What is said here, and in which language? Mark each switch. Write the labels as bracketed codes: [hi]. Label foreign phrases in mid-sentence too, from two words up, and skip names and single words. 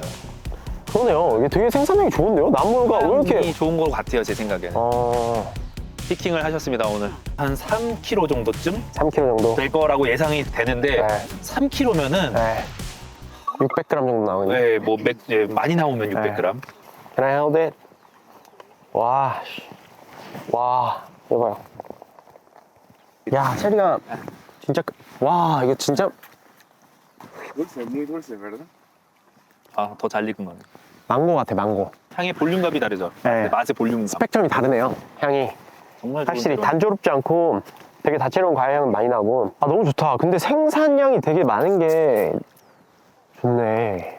[ko] 그러네요. 이게 되게 생산량이 좋은데요? 나무가 왜 이렇게 좋은 것 같아요, 제 생각에는. 피킹을 하셨습니다, 오늘. 한 3kg 정도쯤? 3kg 정도? 될 거라고 예상이 되는데, 3kg면은. 600g 정도 나오네. 네, 뭐, 많이 나오면 600g. [en] Can I hold it? [ko] 와, 이거 봐요. 야, 체리가 진짜, 와, 이거 진짜. [es] Dulce, muy dulce, ¿verdad? [ko] 더 잘 익은 거네. 망고 같아, 망고. 향의 볼륨감이 다르죠? 맛의 볼륨감. 스펙트럼이 다르네요, 향이. 정말 확실히 단조롭지 않고 되게 다채로운 과일향은 많이 나고. 너무 좋다. 근데 생산량이 되게 많은 게 좋네.